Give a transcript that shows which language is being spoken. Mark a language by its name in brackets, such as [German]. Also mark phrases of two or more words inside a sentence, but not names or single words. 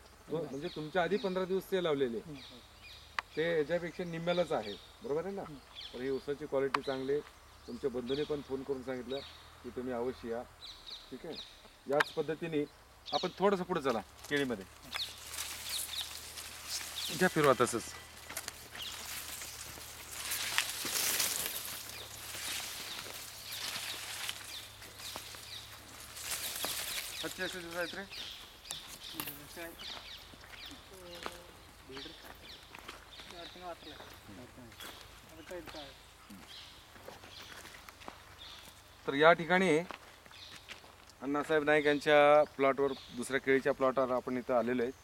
[Marathi] म्हणजे तुमच्या आधी 15 दिवस ते लावलेले, ते ह्याच्यापेक्षा निम्म्यालाच आहे. बरोबर आहे ना. तर ही ऊसाची क्वालिटी चांगली आहे. तुमच्या बंधूने पण फोन करून सांगितलं की तुम्ही अवश्य या. ठीक आहे. याच पद्धतीने आपण थोडंसं पुढे चला. केळीमध्ये घ्या फिरवा तसंच. [Kannada] ಎಷ್ಟು ದಿವಸ ಆಯ್ತು ರೀ? [Marathi] तर या ठिकाणी अण्णासाहेब नाईक यांच्या प्लॉटवर, दुसऱ्या केळीच्या प्लॉटवर आपण इथं आलेलो आहे.